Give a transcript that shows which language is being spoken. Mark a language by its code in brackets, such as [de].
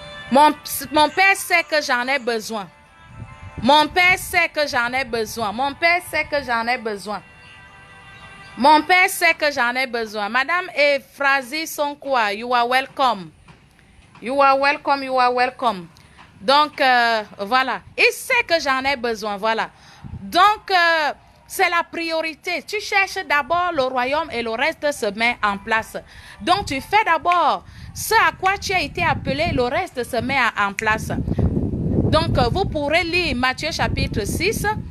[fr] Mon Père sait que j'en ai besoin. Mon Père sait que j'en ai besoin. Mon Père sait que j'en ai besoin. Mon Père sait que j'en ai besoin. Madame et Frazi sont quoi? [en] You are welcome. You are welcome, you are welcome. [fr] Donc, voilà. Il sait que j'en ai besoin, voilà. Donc, c'est la priorité. Tu cherches d'abord le royaume et le reste se met en place. Donc, tu fais d'abord ce à quoi tu as été appelé, le reste se met en place. Donc, vous pourrez lire Matthieu chapitre 6.